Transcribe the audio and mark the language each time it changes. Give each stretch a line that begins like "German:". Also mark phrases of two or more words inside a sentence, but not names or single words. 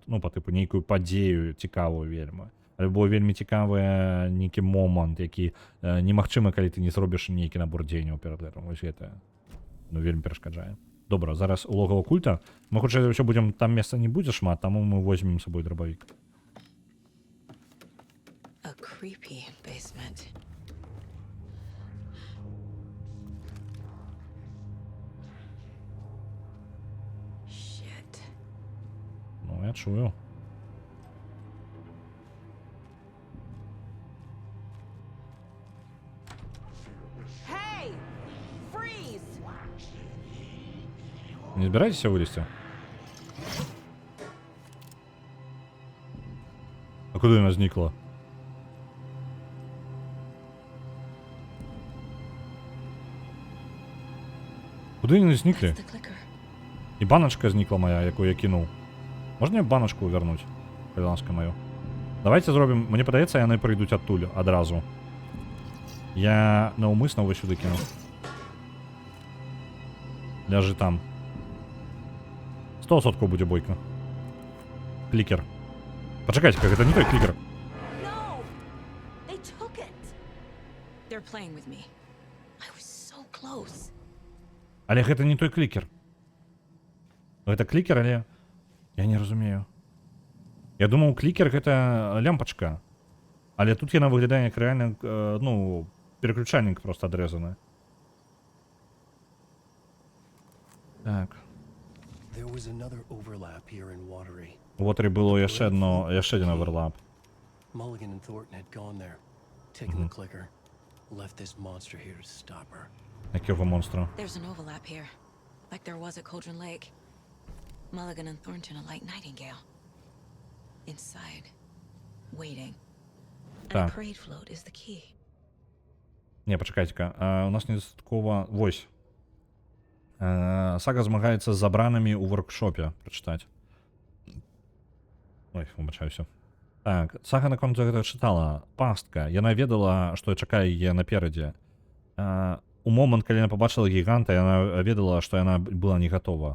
Belarusian: Ну, па тыпу нейкую падзею цікавую вельмі. Альбо вельмі цікавы нейкі момант, які немагчыма, калі ты не зробіш нейкі набор дзеянняў перад гэтым. Вось гэта вельмі перашкаджае. Добра, зараз у логава культа. Мы хутчэй за ўсё будзем, там месца не будзе шмат, таму мы возьмем з сабой драбавік.
English: A creepy basement. Shit.
Belarusian: Ну, я чую.
English: Hey! Freeze!
Belarusian: Не збираецеся вылезці? А куды яна знікла? Куды яны зніклі?
English: That's the clicker.
Belarusian: І баначка знікла моя, яку я кінуў. Можна мне баначку вярнуць? Калі ласка маю. Давайте зробім, мне падаецца, яны прыйдуць адтуль адразу. Я наўмысна вось сюды кінуў. Ляжы там. 100% будзе бойка. Клікер. Пачакайце, гэта не той клікер.
English: No! They took it! They're playing with me. I was so close.
Belarusian: Але гэта не той клікер. Гэта клікер, але... Я не разумею. Я думаў, клікер гэта лямпачка. Але тут яна выглядае як рэальна, переключальнік просто адрэзаны. Так. У Watery было яшчэ адзін оверлап.
English: Mulligan and Thornton had gone there, taken the clicker, left this monster here to stop her.
Belarusian: Якого монстра?
English: There's an overlap here, like there was at Cauldron Lake. Mulligan and Thornton are like Nightingale. Inside, waiting. And
Belarusian: Так.
English: a parade float is the key.
Belarusian: Не, пачакайце-ка. У нас недастаткова... Вось. Сага змагаецца з забранымі ў воркшопе. Прачытаць. Ой, выбачаюся. Так, Сага наконт гэта чытала. Пастка. Яна ведала, што чакае яе наперадзе. У момант, калі яна пабачыла гіганта, яна ведала, што яна была не гатова.